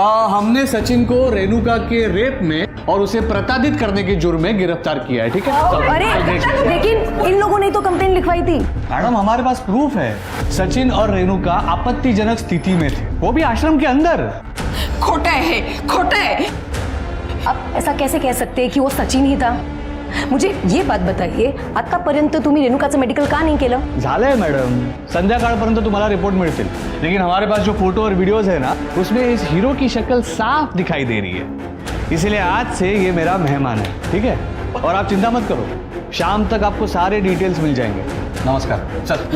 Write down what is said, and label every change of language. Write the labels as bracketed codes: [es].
[hi] हमने सचिन को रेणुका के रेप में और उसे प्रताड़ित करने के जुर्म में गिरफ्तार किया है। ठीक है? अरे लेकिन इन लोगों ने तो कंप्लेंट लिखवाई थी। मैडम, हमारे पास प्रूफ है। सचिन और रेणुका आपत्तिजनक स्थिति में थे, वो भी आश्रम के अंदर। खोटा है, खोटा है। अब ऐसा कैसे कह सकते हैं कि वो सचिन ही था? मुझे ये बात बताइए, [mr] आतापर्यंत तुम्ही रेणुकाचं मेडिकल का नाही केलं? झालंय मॅडम, संध्याकाळपर्यंत तुम्हाला रिपोर्ट मिळतील, [hi] लेकिन हमारे पास जो फोटो और वीडियोस है ना, उसमें इस हीरो की शक्ल साफ दिखाई दे रही है। इसलिए आज से ये मेरा मेहमान है, ठीक है? और आप चिंता मत करो, शाम तक आपको सारे डिटेल्स मिल जाएंगे। नमस्कार। चल।